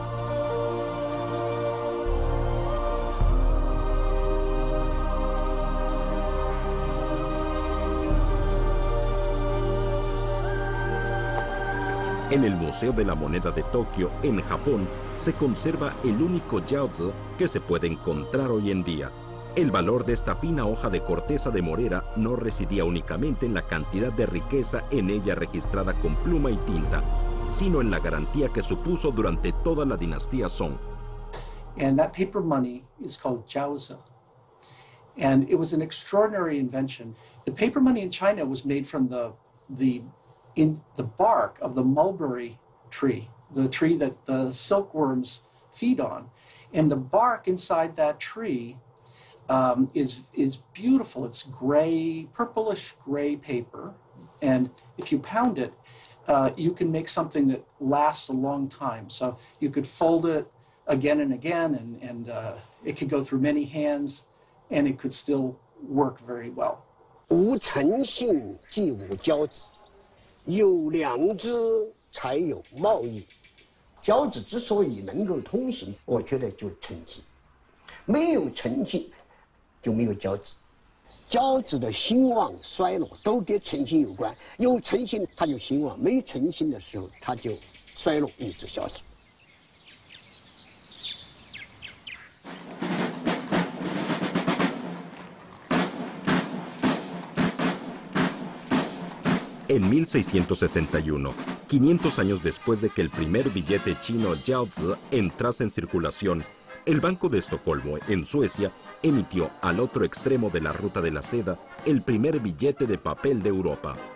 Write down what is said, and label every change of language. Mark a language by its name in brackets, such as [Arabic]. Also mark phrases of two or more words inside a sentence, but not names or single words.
[Spanish] En el Museo de la Moneda de Tokio, en Japón, se conserva el único jiaozi que se puede encontrar hoy en día. El valor de esta fina hoja de corteza de morera no residía únicamente en la cantidad de riqueza en ella registrada con pluma y tinta, sino en la garantía que supuso durante toda la dinastía Song. [English] And that paper money is called jiaozi. And it was an extraordinary invention. The paper money in China was made from the bark of the mulberry tree, the tree that the silkworms feed on. And the bark inside that tree is beautiful. It's gray, purplish gray paper. And if you pound it, you can make something that lasts a long time. So you could fold it again and again, and it could go through many hands, and it could still work very well. [Chinese] 无诚信即无交子，有良知才有贸易。交子之所以能够通行，我觉得就是诚信。没有诚信，就没有交子。交子的兴旺衰落都跟诚信有关，有诚信它就兴旺，没诚信的时候它就衰落，一直消失。 [Spanish] En 1661, 500 años después de que el primer billete chino jiaozi entrase en circulación, el Banco de Estocolmo, en Suecia, emitió al otro extremo de la ruta de la seda el primer billete de papel de Europa.